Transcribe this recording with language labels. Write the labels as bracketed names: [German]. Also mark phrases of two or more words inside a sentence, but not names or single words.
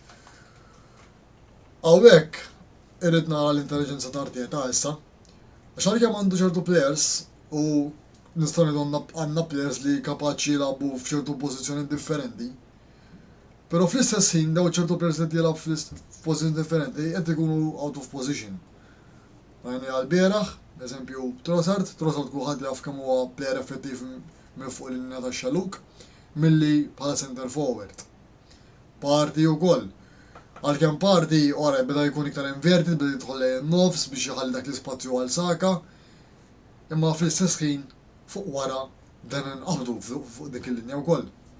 [Maltese] Hawnhekk irrid nara l-intelligenza ta' Arteta issa, għax għalkemm għandu ċertu plejers u nistgħu ngħidu għandna plejers li kapaċi jilagħbu f'ċertu pożizzjoni differenti. Però fl-istess ħin daw ċertu plejers li jilagħbu f'pożizzjoni differenti qed ikunu [English] out of position. [Maltese] Għajni għal-bieraħ, eżempju Trossard kulħadd jaf kemm huwa plejer effettiv minn fuq il-linja tax-xaluk milli bħala [English] center forward. [Maltese] Partey ukoll. Għalkemm Partey ora beda jkun iktar inverted, beda jidħol nofs biex jħalli dak l-ispazju għal Saka, imma fl-istess ħin fuq wara dan inqabdu fuq dik il-linja wkoll.